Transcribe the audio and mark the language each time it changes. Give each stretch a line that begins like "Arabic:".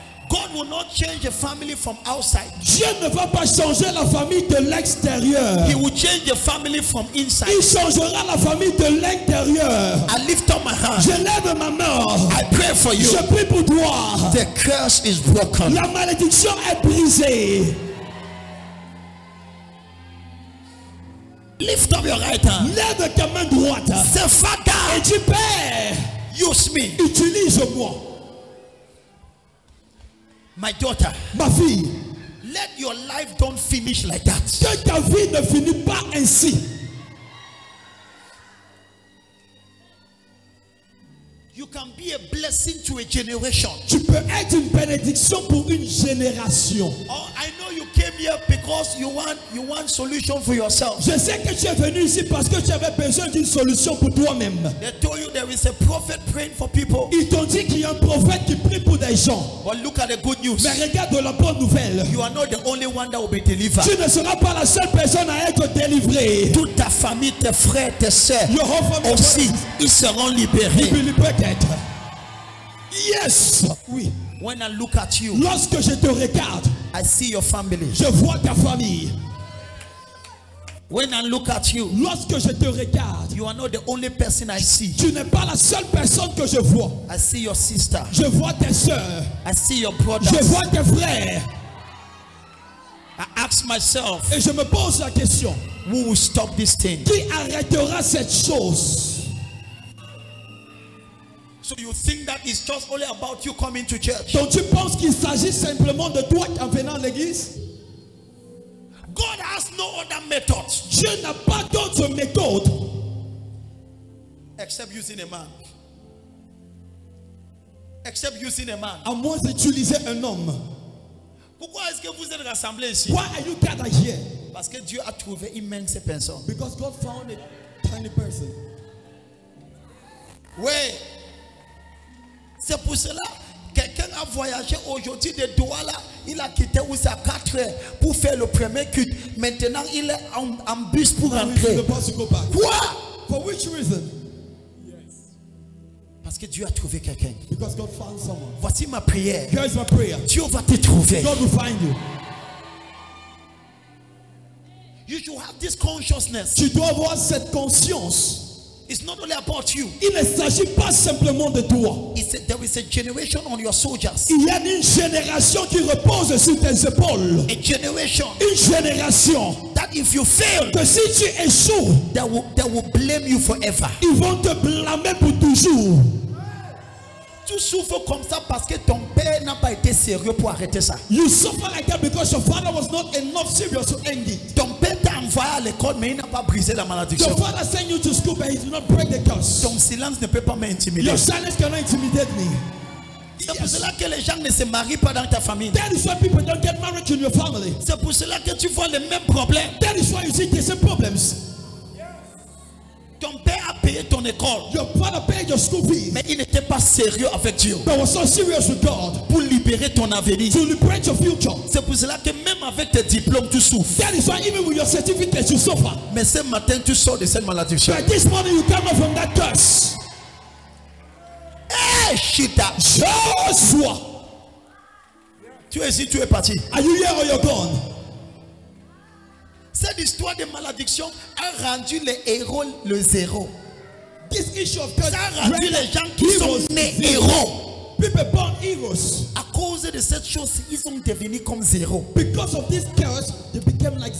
English: God will not change the family from outside.
French: Dieu ne va pas changer la famille de l'extérieur.
English: He will change the family from inside.
French: Il changera la famille de l'intérieur.
English: I lift up my hand.
French: Je lève ma main.
English: I pray for you.
French: Je prie pour toi.
English: The curse is broken.
French: La malédiction est brisée.
English: Lift up your right hand.
French: Lève ta main droite.
English: Say, Father,
French: et dis, Père,
English: use me.
French: Utilise-moi.
English: My daughter,
French: ma fille,
English: let your life don't finish like that.
French: Que ta vie ne finisse pas ainsi.
English: can be a blessing to a generation.
French: Tu peux être une bénédiction pour une génération.
English: Oh, I know you came here because you want solution for yourself.
French: Je sais que tu es venu ici parce que tu avais besoin d'une solution pour toi-même.
English: They told you there is a prophet praying for people.
French: Ils t'ont dit qu'il y a un prophète qui prie pour des gens.
English: But look at the good news.
French: Mais regarde la bonne nouvelle.
English: You are not the only one that will be delivered.
French: Tu ne seras pas la seule personne à être délivrée. Toute ta famille, tes frères, tes sœurs
English: Your whole family
French: aussi, ils seront libérés. peut-être.
English: Yes.
French: Oui.
English: When I look at you,
French: Lorsque je te regarde,
English: I see your family.
French: je vois ta famille.
English: When I look at you,
French: Lorsque je te regarde,
English: you are not the only person I see.
French: tu n'es pas la seule personne que je vois.
English: I see your sister.
French: Je vois tes sœurs.
English: I see your brothers.
French: Je vois tes frères.
English: I ask myself,
French: Et je me pose la question.
English: who will stop this thing?
French: Qui arrêtera cette chose?
English: So you think that it's just only about you coming to church?
French: Donc tu penses qu'il s'agit simplement de toi en venant à l'église?
English: God has no other methods
French: Dieu n'a pas d'autre méthode
English: except using a man. Except using a man.
French: à moins d'utiliser un homme. Pourquoi est-ce que vous êtes rassemblés ici?
English: Why are you gathered here?
French: Parce que Dieu a trouvé immense personne.
English: Because God found a tiny person.
French: Oui. C'est pour cela quelqu'un a voyagé aujourd'hui de Douala. Il a quitté où c'est à 4 heures pour faire le premier culte. Maintenant, il est en bus pour rentrer. Quoi?
English: For which reason?
French: Parce que Dieu a trouvé quelqu'un.
English: Because God found someone.
French: Voici ma prière.
English: Here is my prayer.
French: Dieu va te trouver.
English: God will find you. You should have this consciousness.
French: Tu dois avoir cette conscience.
English: It's not only about you.
French: Il ne s'agit pas simplement de toi.
English: There is a generation on your soldiers.
French: Il y a une génération qui repose sur tes épaules.
English: A generation
French: Une génération
English: that if you fail,
French: que si tu échoues,
English: they will blame you forever.
French: ils vont te blâmer pour toujours. Tu souffres comme ça parce que ton père n'a pas été sérieux pour arrêter ça.
English: You suffer like that because your father was not enough serious to end it.
French: Ton père t'a envoyé à l'école mais il n'a pas brisé la malédiction.
English: Your father sent you to school but he did not break the curse.
French: Ton silence ne peut pas m'intimider.
English: Your silence cannot intimidate me.
French: C'est pour cela que les gens ne se marient pas dans ta famille.
English: That is why people don't get married in your family.
French: C'est pour cela que tu vois les mêmes problèmes.
English: That is why you see the same problems.
French: Ton père a payé ton école,
English: Your father paid your school fees
French: mais il n'était pas sérieux avec Dieu
English: but was so serious with God
French: pour libérer ton avenir.
English: to liberate your future.
French: C'est pour cela que même avec tes diplômes, tu souffres.
English: That is why even with your certificate you suffer.
French: Mais ce matin, tu sors de cette malédiction.
English: But this morning you come out from that curse. Hey, Shita. Joshua,
French: Tu es ici, tu es parti.
English: are you here or you're gone?
French: Cette histoire de malédiction a rendu les héros le zéro.
English: This issue of curse
French: Ça a rendu les gens qui
English: heroes
French: sont nés
English: zero.
French: héros.
English: People born heroes.
French: À cause de cette chose, ils sont devenus comme zéro.
English: Because of this curse, they became like